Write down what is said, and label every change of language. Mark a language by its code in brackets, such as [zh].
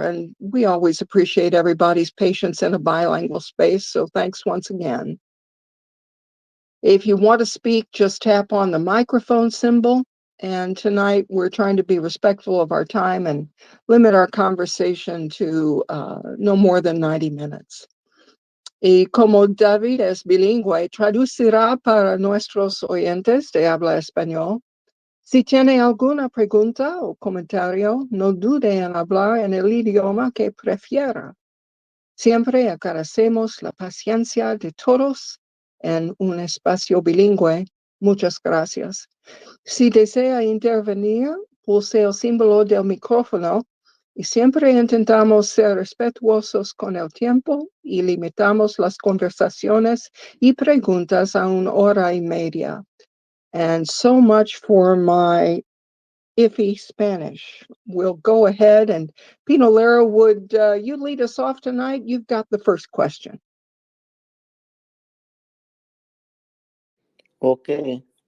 [en] And we always appreciate everybody's patience in a bilingual space, so thanks once again. If you want to speak, just tap on the microphone symbol. And tonight we're trying to be respectful of our time and limit our conversation to no more than 90 minutes. [es] Y como David es bilingüe, traducirá para nuestros oyentes de habla español. Si tiene alguna pregunta o comentario, no dude en hablar en el idioma que prefiera. Siempre agradecemos la paciencia de todos en un espacio bilingüe. Muchas gracias. Si desea intervenir, pulse el símbolo del micrófono y siempre intentamos ser respetuosos con el tiempo y limitamos las conversaciones y preguntas a 1 hora y media. [en] And so much for my iffy Spanish. We'll go ahead and Pino Lara, would you lead us off tonight? You've got the first question. Okay.